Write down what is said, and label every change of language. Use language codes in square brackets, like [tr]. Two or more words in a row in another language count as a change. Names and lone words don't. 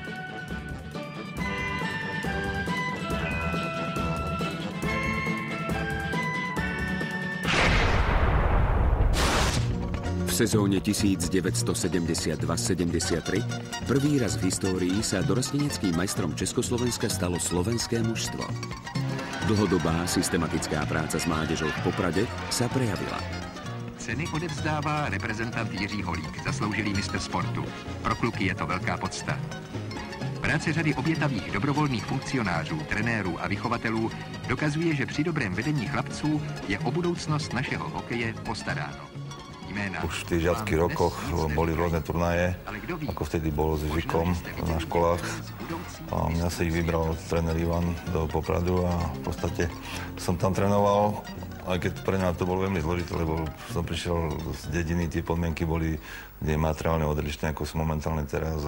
[sk] V sezóne 1972-73 prvý raz v histórii sa dorosteneckým majstrom Československa stalo slovenské mužstvo. Dlhodobá systematická práca s mládežou v Poprade sa prejavila. [cs] Ceny odevzdává reprezentant Jiří Holík, zasloužilý mistr sportu. Pro kluky je to velká podsta. Práce řady obětavých dobrovolných funkcionářů, trenérů a vychovatelů dokazuje, že při dobrém vedení chlapců je o budoucnost našeho hokeje postaráno. [sk] Už v tých žiackých rokoch boli rôzne turnaje, ako vtedy bolo s zvykom na školách. A mňa sa ich vybral tréner Ivan do Popradu a v podstate som tam trénoval aj keď pre mňa to bolo veľmi zložité, lebo som prišiel z dediny, tie podmienky boli materiálne odlišné, ako sú momentálne teraz.